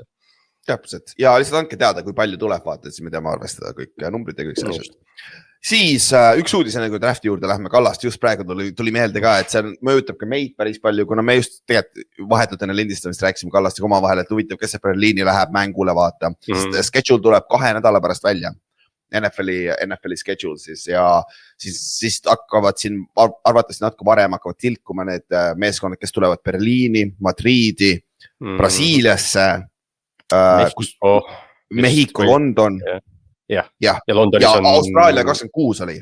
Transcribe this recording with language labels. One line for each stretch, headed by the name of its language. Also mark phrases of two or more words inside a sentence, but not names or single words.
Estonian: Täpselt ja lihtsalt andke teada, kui palju tuleb, vaata, et siis me teame arvestada kõik numbrid ja kõik sellest. Siis üks uudis enne kui drafti juurde lähme, Kallast just praegu tuli meelde ka, et see mõjutab ka meid päris palju, kuna me just tegelikult vahetult enne lindistamist rääkisime Kallastiga omavahel, et huvitav, kes see Berliini läheb mängule vaata. Schedule tuleb 2 nädala pärast välja. NFL-i schedule siis ja siis hakkavad siin arvatavasti natuke varem hakkavad tilkuma need meeskonnad, kes tulevad Berliini, Madriidi, Brasiiliasse, Mehhiko, London ja Londonis on Austraalia 26 oli.